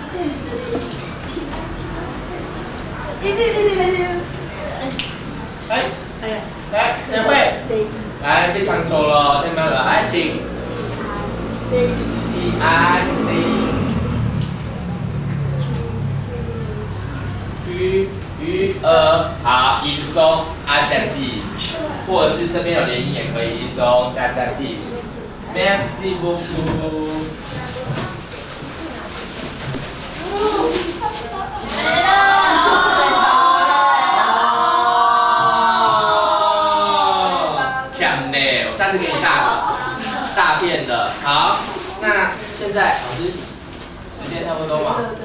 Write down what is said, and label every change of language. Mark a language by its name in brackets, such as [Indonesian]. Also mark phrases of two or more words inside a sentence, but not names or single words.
[Chinese] 来，谁会？来，被抢走了，听到了？来，请。 [French] 好，ils sont asiatiques， [Chinese] 或者是这边有连音也可以， [French] ils sont asiatiques。Merci beaucoup。 [Chinese] 强呢，我下次给你大片的。好，那现在老师时间差不多嘛？